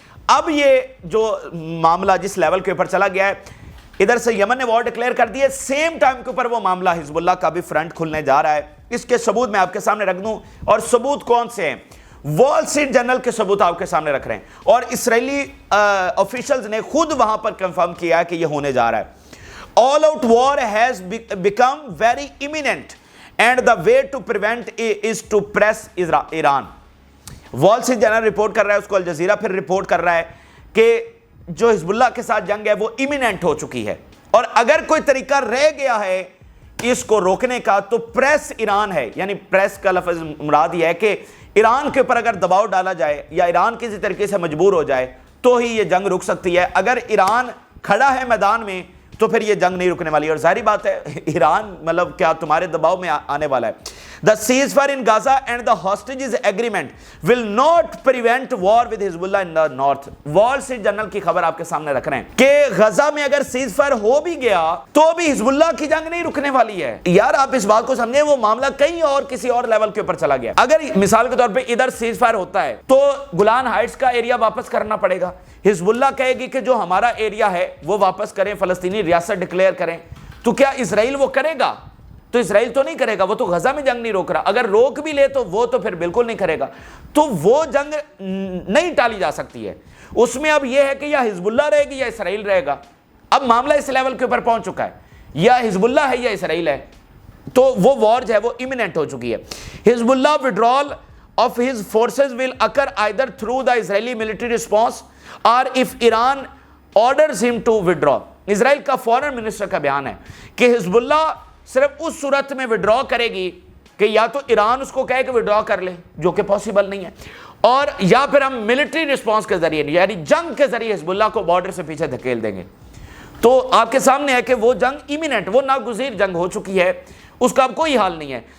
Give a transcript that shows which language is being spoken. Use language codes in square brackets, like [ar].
[ur] اب یہ جو معاملہ جس لیول کے اوپر چلا گیا ہے, ادھر سے یمن نے وار ڈکلیئر کر دی ہے, سیم ٹائم کے اوپر وہ معاملہ حزب اللہ کا بھی فرنٹ کھلنے جا رہا ہے. اس کے ثبوت میں آپ کے سامنے رکھ دوں, اور ثبوت کون سے ہیں؟ وال اسٹریٹ جرنل کے ثبوت آپ کے سامنے رکھ رہے ہیں, اور اسرائیلی آفیشلز نے خود وہاں پر کنفرم کیا ہے کہ یہ ہونے جا رہا ہے. [en] All out war has become very imminent and the way to prevent it is to press Iran. [ur] وال اسٹریٹ جرنل رپورٹ کر رہا ہے, اس کو الجزیرہ پھر رپورٹ کر رہا ہے کہ جو حزب اللہ کے ساتھ جنگ ہے وہ ایمیننٹ ہو چکی ہے, اور اگر کوئی طریقہ رہ گیا ہے اس کو روکنے کا تو پریس ایران ہے. یعنی پریس کا لفظ مراد یہ ہے کہ ایران کے اوپر اگر دباؤ ڈالا جائے یا ایران کسی طریقے سے مجبور ہو جائے تو ہی یہ جنگ رک سکتی ہے. اگر ایران کھڑا ہے میدان میں تو پھر یہ جنگ نہیں رکنے والی. اور ظاہری بات ہے ایران مطلب کیا تمہارے دباؤ میں آنے والا ہے. [en] The ceasefire in Gaza and the hostages agreement will not prevent war with Hezbollah in the north. [ur] وال اسٹریٹ جرنل کی خبر آپ کے سامنے رکھ رہے ہیں کہ غزہ میں اگر سیز فائر ہو بھی گیا تو بھی حزب اللہ کی جنگ نہیں رکنے والی ہے. یار آپ اس بات کو سمجھیں, وہ معاملہ کہیں اور کسی اور لیول کے اوپر چلا گیا. اگر مثال کے طور پہ ادھر سیز فائر ہوتا ہے تو گولان ہائٹس کا ایریا واپس کرنا پڑے گا. حزب اللہ کہے گی کہ جو ہمارا ایریا ہے وہ واپس کریں, فلسطینی ریاست ڈکلیئر کریں. تو کیا اسرائیل وہ کرے گا؟ تو اسرائیل تو نہیں کرے گا, وہ تو غزہ میں جنگ نہیں روک رہا. اگر روک بھی لے تو وہ تو پھر بالکل نہیں کرے گا. تو وہ جنگ نہیں ٹالی جا سکتی ہے. اس میں اب یہ ہے کہ یا حزب اللہ رہے گی یا اسرائیل رہے گا. اب معاملہ اس لیول کے اوپر پہنچ چکا ہے, یا حزب اللہ ہے یا اسرائیل ہے. تو وہ وار جو ہے وہ ایمیننٹ ہو چکی ہے. [en] Hezbollah withdrawal of his forces will occur either through the Israeli military response or if Iran orders him to withdraw. [ur] اسرائیل کا فورن منسٹر کا بیان ہے کہ حزب اللہ صرف اس صورت میں وڈرا کرے گی کہ یا تو ایران اس کو کہے کہ وڈرا کر لے, جو کہ پاسبل نہیں ہے, اور یا پھر ہم ملٹری رسپانس کے ذریعے یعنی جنگ کے ذریعے حزب اللہ کو بارڈر سے پیچھے دھکیل دیں گے. تو آپ کے سامنے ہے کہ وہ جنگ ایمیننٹ, وہ ناگزیر جنگ ہو چکی ہے, اس کا اب کوئی حال نہیں ہے.